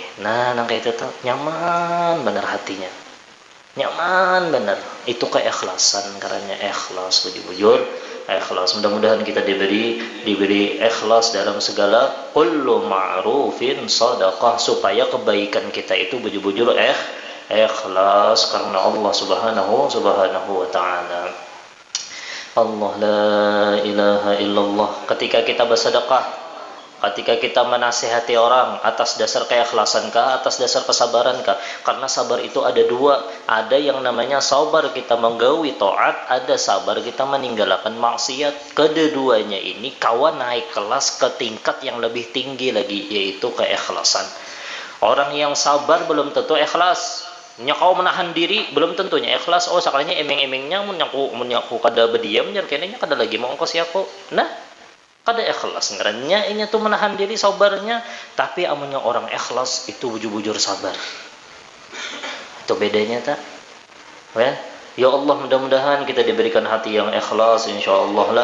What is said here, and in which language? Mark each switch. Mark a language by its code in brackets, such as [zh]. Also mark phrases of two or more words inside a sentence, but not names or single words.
[bjn] Nah kayak itu tuh nyaman bener hatinya, nyaman bener. Itu keikhlasan, karena ikhlas bujur ikhlas. Mudah-mudahan kita diberi ikhlas dalam segala [ar] كل معروف صدقة, [bjn] supaya kebaikan kita itu bujur-bujur ikhlas karena Allah [ar] سبحانه وتعالى. الله لا إله إلا الله. [bjn] Ketika kita bersedekah, ketika kita menasihati orang, atas dasar keikhlasan kah, atas dasar kesabaran kah? Karena sabar itu ada 2. Ada yang namanya sabar kita menggawi taat, ada sabar kita meninggalkan maksiat. Kedua-duanya ini kawan naik kelas ke tingkat yang lebih tinggi lagi, yaitu keikhlasan. Orang yang sabar belum tentu ikhlas. Kau menahan diri belum tentunya ikhlas. Oh sekalinya emeng-emengnya menyaku kada berdiam jar kenanya kada lagi mau ongkos aku. Nah kada ikhlas ngarannya ini tuh menahan diri sabarnya. Tapi amunnya orang ikhlas itu bujur-bujur sabar. Itu bedanya tak? Ya Allah, mudah-mudahan kita diberikan hati yang ikhlas insyaallah lah.